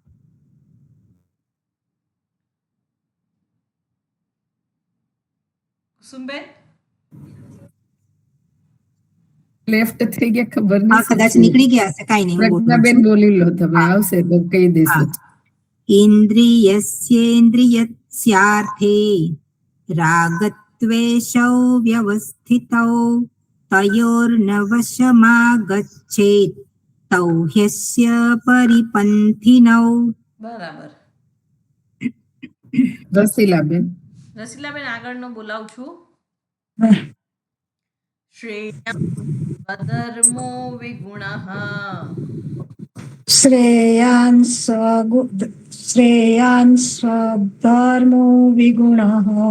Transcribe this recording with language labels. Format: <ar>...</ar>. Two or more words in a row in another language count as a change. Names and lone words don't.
<gu>કુસુમબેન. લેફ્ટ થઈ ગયા ખબર હા, નહીં. કદાચ નીકળી ગયા હશે. કાંઈ નહીં, હું બોલું પ્રજ્ઞાબેન છું. બોલી લો તમે. આવશે તો કહી દેશું.</gu> <sa>ઇન્દ્રિયસ્યેન્દ્રિયસ્યાર્થે રાગદ્વેષૌ द्वेषौ व्यवस्थितौ तयोर्नवशमागच्छेत् तौ ह्यस्य परिपन्थिनौ.</sa> <gu>બરાબર. રસીલાબેન. રસીલાબેન આગળનો બોલાવું છું.</gu> <sa>શ્રેયા સ્વધર્મો વિગુણઃ શ્રેયાન સ્વધર્મો વિગુણઃ</sa>